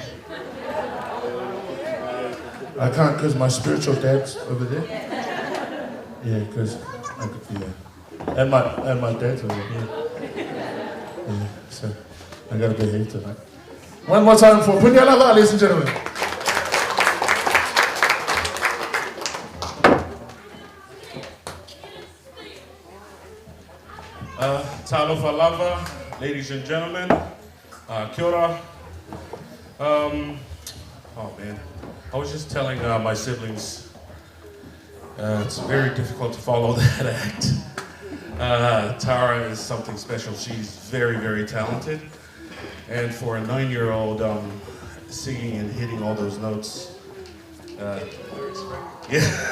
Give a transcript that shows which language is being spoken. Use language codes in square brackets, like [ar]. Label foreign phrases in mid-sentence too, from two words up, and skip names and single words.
[en] I can't because my spiritual dad's over there. Yeah, because and my dad's over here. Yeah, so I gotta be here tonight. One more time for Punyalava, ladies and gentlemen. [sm] Talofa lava, [en] ladies and gentlemen. [mi] Kia ora. [en] Oh man, I was just telling my siblings it's very difficult to follow that act. Tara is something special. She's very, very talented. And for a 9-year-old singing and hitting all those notes, yeah.